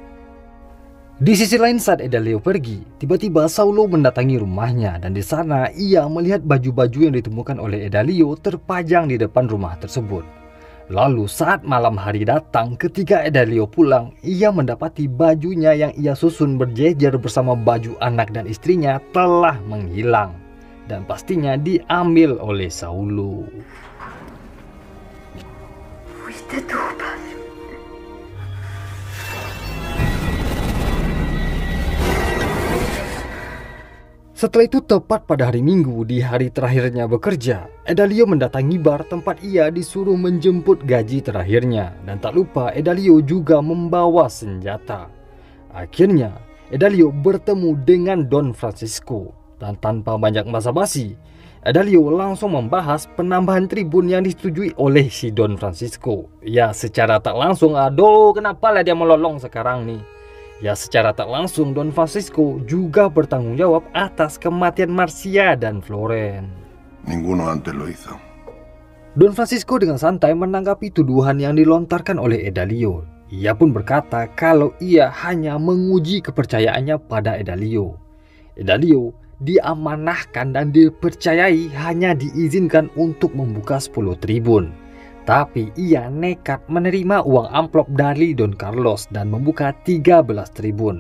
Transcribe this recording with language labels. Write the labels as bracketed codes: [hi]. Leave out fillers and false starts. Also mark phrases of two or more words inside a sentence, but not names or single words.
[id] Di sisi lain saat Edalio pergi, tiba-tiba Saulo mendatangi rumahnya dan di sana ia melihat baju-baju yang ditemukan oleh Edalio terpajang di depan rumah tersebut. Lalu saat malam hari datang ketika Edalio pulang, ia mendapati bajunya yang ia susun berjejer bersama baju anak dan istrinya telah menghilang dan pastinya diambil oleh Saulo. [es] Fuiste tú, padre. [id] Setelah itu tepat pada hari Minggu di hari terakhirnya bekerja, Edalio mendatangi bar tempat ia disuruh menjemput gaji terakhirnya. Dan tak lupa Edalio juga membawa senjata. Akhirnya Edalio bertemu dengan Don Francisco. Dan tanpa banyak basa-basi, Edalio langsung membahas penambahan tribun yang disetujui oleh si Don Francisco. Ya secara tak langsung, aduh kenapa lah dia melolong sekarang nih. Ya secara tak langsung Don Francisco juga bertanggung jawab atas kematian Marcia dan Floren. [es] Ninguno antes lo hizo. [id] Don Francisco dengan santai menanggapi tuduhan yang dilontarkan oleh Edalio. Ia pun berkata kalau ia hanya menguji kepercayaannya pada Edalio. Edalio diamanahkan dan dipercayai hanya diizinkan untuk membuka 10 tribun. Tapi ia nekat menerima uang amplop dari Don Carlos dan membuka 13 tribun.